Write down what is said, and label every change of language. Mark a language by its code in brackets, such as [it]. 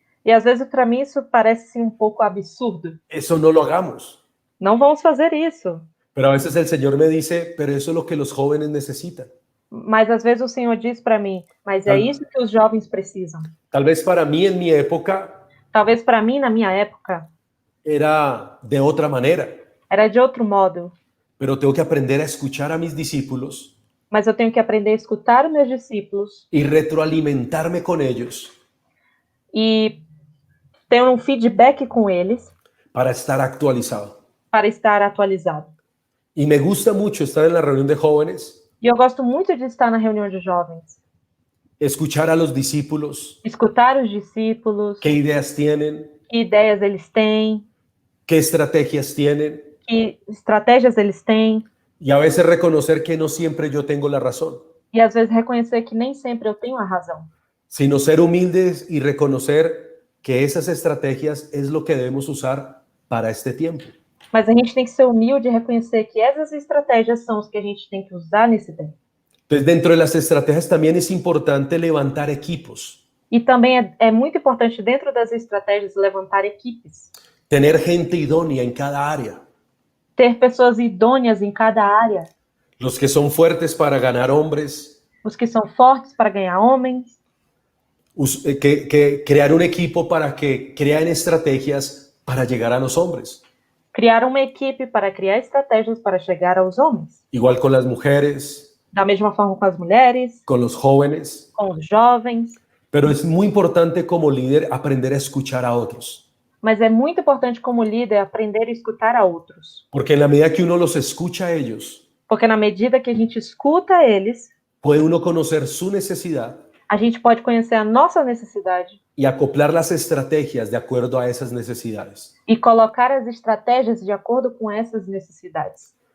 [pt] E às vezes para mim isso parece assim, um pouco absurdo. [es] eso no lo hagamos. [pt] Não vamos fazer isso. [es] Pero a veces el Señor me dice, pero eso es lo que los jóvenes necesitan. [pt] Mas às vezes o Senhor diz para mim, mas é isso que os jovens precisam. [es] Tal vez para mí en mi época [pt] Talvez para mim, na minha época, [es] era de otra manera, [pt] era de outro modo. [es] pero tengo que aprender a escuchar a mis discípulos [pt] Mas eu tenho que aprender a escutar os meus discípulos [es] y retroalimentarme con ellos [pt] e ter um feedback com eles [es] para estar actualizado. [pt] para estar atualizado. [es] Y me gusta mucho estar en la reunión de jóvenes, [pt] E eu gosto muito de estar na reunião de jovens, [es] escuchar a los discípulos, [pt] escutar os discípulos, [es] qué ideas tienen, [pt] que ideias eles têm, [es] qué estrategias tienen, [pt] que estratégias eles têm, [es] y a veces reconocer que no siempre yo tengo la razón, [pt] e às vezes reconhecer que nem sempre eu tenho a razão. [es] sino ser humildes y reconocer que esas estrategias es lo que debemos usar para este tiempo. [pt] Mas a gente tem que ser humilde e reconhecer que essas estratégias são as que a gente tem que usar nesse tempo. [es] Entonces, dentro de las estrategias también es importante levantar equipos, [pt] E também é muito importante, dentro das estratégias, levantar equipes. [es] tener gente idónea en cada área, [pt] Ter pessoas idôneas em cada área. [es] los que son fuertes para ganar hombres, [pt] Os que são fortes para ganhar homens. [es] que crear un equipo para que creen estrategias para llegar a los hombres. [pt] Criar uma equipe para criar estratégias para chegar aos homens. [es] Igual con las mujeres, [pt] Da mesma forma com as mulheres, [es] con los jóvenes. [pt] com os jovens. [es] Pero es muy importante como líder aprender a escuchar a otros. [pt] Mas é muito importante como líder aprender a escutar a outros. [es] Porque en la medida que uno los escucha a ellos, [pt] Porque na medida que a gente escuta eles, [es] puede uno conocer su necesidad [pt] a gente pode conhecer a nossa necessidade [es] y acoplar las estrategias de acuerdo a esas necesidades. [pt] e colocar as estratégias de acordo com essas necessidades.